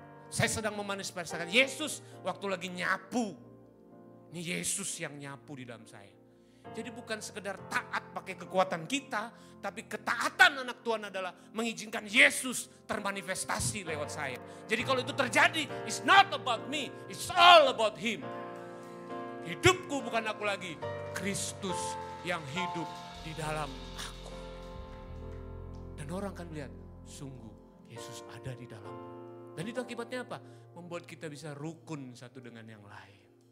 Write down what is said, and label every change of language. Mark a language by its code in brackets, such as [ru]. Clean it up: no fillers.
[id] Saya sedang memanifestasikan Yesus waktu lagi nyapu. Ini Yesus yang nyapu di dalam saya. Jadi bukan sekedar taat pakai kekuatan kita, tapi ketaatan anak Tuhan adalah mengizinkan Yesus termanifestasi lewat saya. Jadi kalau itu terjadi, [en] it's not about me, it's all about Him. [id] Hidupku bukan aku lagi, Kristus yang hidup di dalam aku. Dan orang akan melihat, sungguh Yesus ada di dalammu. Dan itu akibatnya apa? Membuat kita bisa rukun satu dengan yang lain.